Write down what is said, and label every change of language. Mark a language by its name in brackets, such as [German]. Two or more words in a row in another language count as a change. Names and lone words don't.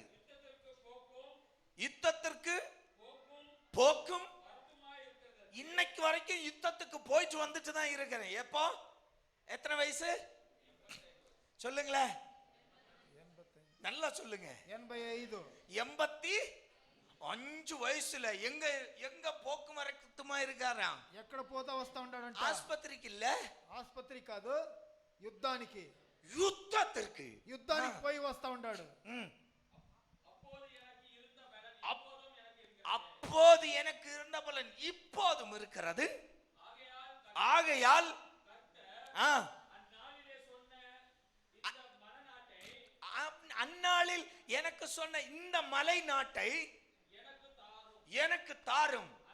[Tamil] யுத்தத்திற்கு போக்கும் இன்னைக்கு வரைக்கும் யுத்தத்துக்கு போயிட்டு வந்துட்டு தான் இருக்கிறேன். எப்போ? எத்தனை வயசு சொல்லுங்களேன், நல்லா சொல்லுங்க. 85. 85 వయసుல எங்க போக்குவரத்துமா இருக்காராம்? [Telugu] ఎక్కడ పోతా వస్తా ఉంటాడంట? ఆస్పత్రికి இல்ல, ఆస్పత్రి కాదు, యుద్ధానికి. యుద్ధానికి పోయి వస్తా ఉంటాడు. [Tamil] அப்போது எனக்கு இருந்த பலன் இப்போதும் இருக்கிறது. ஆகையால் அந்நாளில் எனக்கு சொன்ன இந்த மலை நாட்டை எனக்கு தாரும்.